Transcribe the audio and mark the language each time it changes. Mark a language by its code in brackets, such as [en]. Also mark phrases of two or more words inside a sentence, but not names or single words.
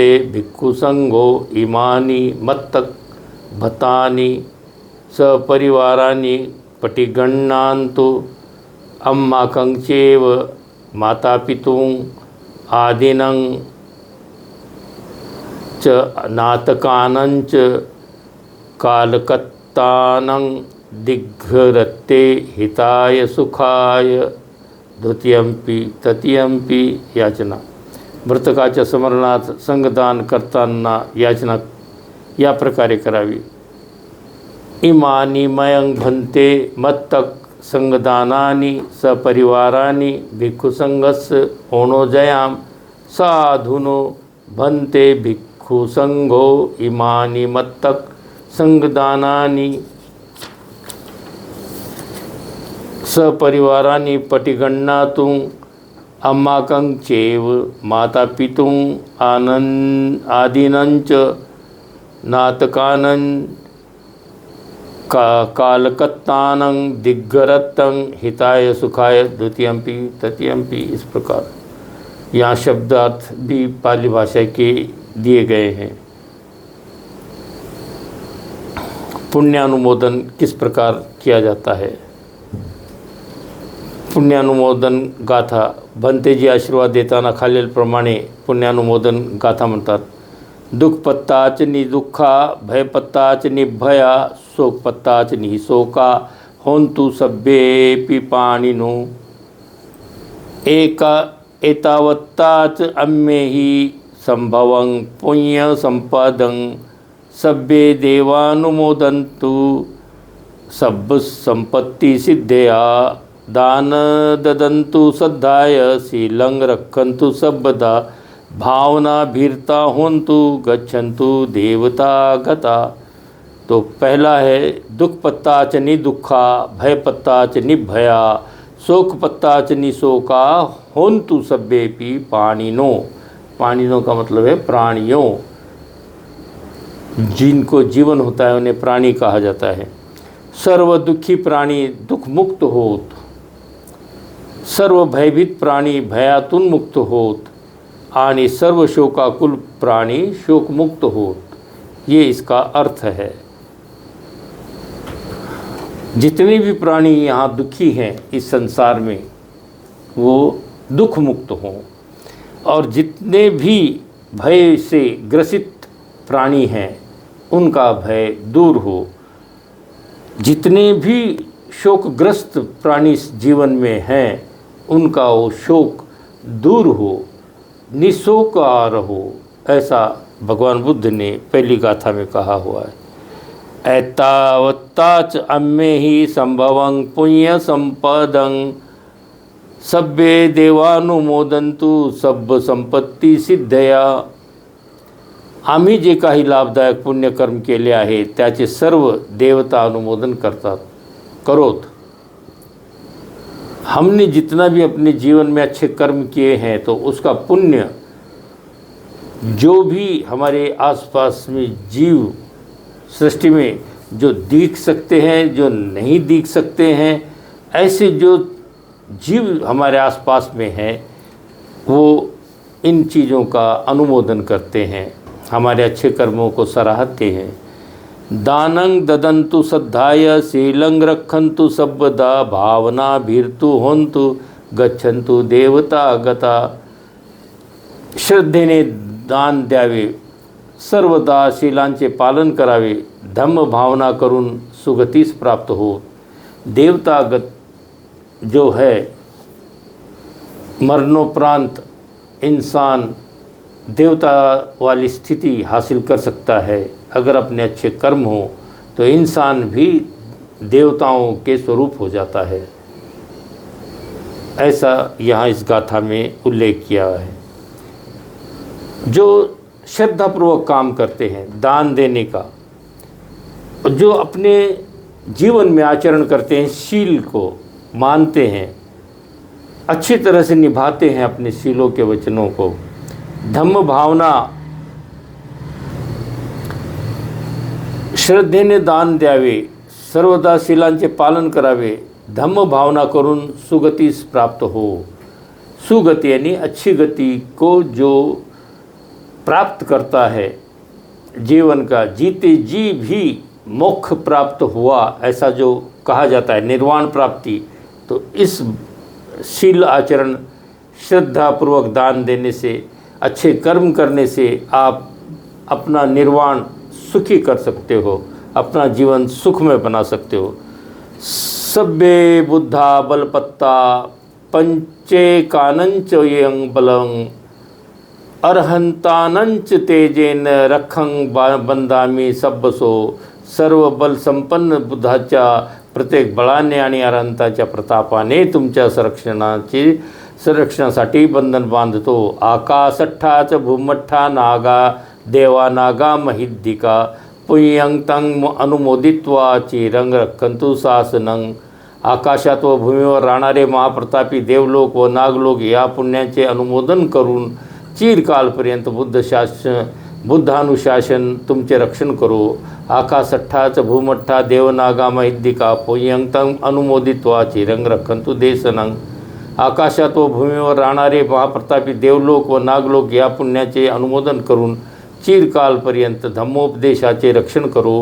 [pi] भिक्खु संघो इमानि मत्तक भत्तानि सपरिवारानि पटिगण्णान्तु अम्माकं चैव मातापितुं आदीनं च नातकानं च कालकत्तानं दिग्घरत्ते हिताय सुखाय द्वितीयम्पि तृतीयम्पि। [mr] याचना। मृतकाच्या स्मरणार्थ संघदान करताना याचना या प्रकारे करावी। [pi] इमानी मयं भन्ते मत्तक संघदानानि सपरिवारानि भिक्खु संघस्य ओणोजयाम साधुनो भन्ते। भिक्खु संघो इमानि मत्तक संघदानानि सपरिवारानि पटिगण्णातु अम्माकं चैव मातापितुं आदीनं च नातकानं कालकत्तानं दिग्गरत्तं हिताय सुखाय द्वितीयम्पि तृतीयम्पि। [hi] इस प्रकार यहाँ शब्दार्थ भी पाली भाषा के दिए गए हैं। पुण्यानुमोदन किस प्रकार किया जाता है? [mr] पुण्यानुमोदन गाथा भंतेजी आशीर्वाद देताना खालीलप्रमाणे पुण्यानुमोदन गाथा म्हणतात। [pi] दुःख पत्ताच निदुःखा, भय पत्ताच निभया, शोक पत्ताच निशोका, होन्तु सभ्येऽपि पाणिनो। एतावत्ताच अम्मेहि संभवं पुण्य संपदं, सभ्ये देवानुमोदन्तु सब्ब संपत्ति सिद्धया, दान ददन्तु श्रद्धाय, शीलं रक्षन्तु सर्वदा, भावना भीरता होन्तु गच्छन्तु देवता गता। [hi] तो पहला है [pi] दुख पत्ता च निदुःखा, भय पत्ता च निभया, शोक पत्ता च निशोका, होन्तु सभ्येऽपि पाणिनो। [hi] पाणिनो का मतलब है प्राणियों, जिनको जीवन होता है उन्हें प्राणी कहा जाता है। [mr] सर्व दुखी प्राणी दुख मुक्त होत, सर्व भयभीत प्राणी भयातून मुक्त होत, आणि सर्व शोकाकुल प्राणी शोक मुक्त होत। [hi] ये इसका अर्थ है। जितने भी प्राणी यहाँ दुखी हैं इस संसार में वो दुख मुक्त हों, और जितने भी भय से ग्रसित प्राणी हैं उनका भय दूर हो। जितने भी शोकग्रस्त प्राणी इस जीवन में हैं उनका वो शोक दूर हो, निशोक रहो, ऐसा भगवान बुद्ध ने पहली गाथा में कहा हुआ है। [pi] एतावत्ताच अम्मे ही संभवं पुण्य संपदं, सभ्ये देवानुमोदन्तु सब्ब संपत्ती सिद्धया। [mr] आम्ही जे काही लाभदायक पुण्यकर्म केले आहे त्याचे सर्व देवता अनुमोदन करोत। [hi] हमने जितना भी अपने जीवन में अच्छे कर्म किए हैं तो उसका पुण्य जो भी हमारे आसपास में जीव सृष्टि में जो दिख सकते हैं, जो नहीं दिख सकते हैं, ऐसे जो जीव हमारे आसपास में हैं वो इन चीज़ों का अनुमोदन करते हैं, हमारे अच्छे कर्मों को सराहते हैं। [pi] दानं ददन्तु श्रद्धाय, शीलं रक्षन्तु सर्वदा, भावना भीर्तु होन्तु गच्छन्तु देवता गता। [mr] श्रद्धेने दान द्यावे, सर्वदा शीलांचे पालन करावे, धम्म भावना करून सुगतीस प्राप्त हो। [hi] देवतागत जो है मरणोपरांत इंसान देवता वाली स्थिति हासिल कर सकता है। अगर अपने अच्छे कर्म हो तो इंसान भी देवताओं के स्वरूप हो जाता है, ऐसा यहाँ इस गाथा में उल्लेख किया है। जो श्रद्धापूर्वक काम करते हैं दान देने का, जो अपने जीवन में आचरण करते हैं, शील को मानते हैं, अच्छी तरह से निभाते हैं अपने शीलों के वचनों को, [mr] धम्म भावना, श्रद्धेने दान द्यावे, सर्वदा शीलांचे पालन करावे, धम्म भावना करून सुगतीस प्राप्त हो। [hi] सुगति यानी अच्छी गति को जो प्राप्त करता है जीवन का, जीते जी भी मोक्ष प्राप्त हुआ ऐसा जो कहा जाता है, निर्वाण प्राप्ति। तो इस शील आचरण, श्रद्धापूर्वक दान देने से, अच्छे कर्म करने से आप अपना निर्वाण सुखी कर सकते हो, अपना जीवन सुखमय बना सकते हो। [pi] सभ्ये बुद्धा बलपत्ता, पंचे कानंच यं बलं, अर्हंतानंच तेजेन रखं बंदामी सब्बसो। [mr] सर्व बल संपन्न बुद्धाच्या प्रत्येक बळाने आणि अर्हंताच्या प्रतापाने तुमच्या संरक्षणासाठी बंधन बांधतो। [pi] आकाशठ्ठाच भूमठ्ठा नागा, देवा नागा महिद्दिका, पुण्यं तं अनुमोदित्वा चिरं रक्षन्तु शासनं। [mr] आकाशात व भूमीवर राहणारे महाप्रतापी देवलोक व नागलोक या पुण्याचे अनुमोदन करून चिरकालपर्यंत बुद्ध बुद्धानुशासन तुमचे रक्षण करो. [pi] आकाशठ्ठाच भूमठ्ठा देवनागा महिद्दिका पोयंतं अनुमोदित्वा चिरंग रखंतु देशनं. [mr] आकाशात व भूमीवर राहणारे महाप्रतापी देवलोक व नागलोक या पुण्याचे अनुमोदन करून चिरकालपर्यंत धम्मोपदेशाचे रक्षण करो.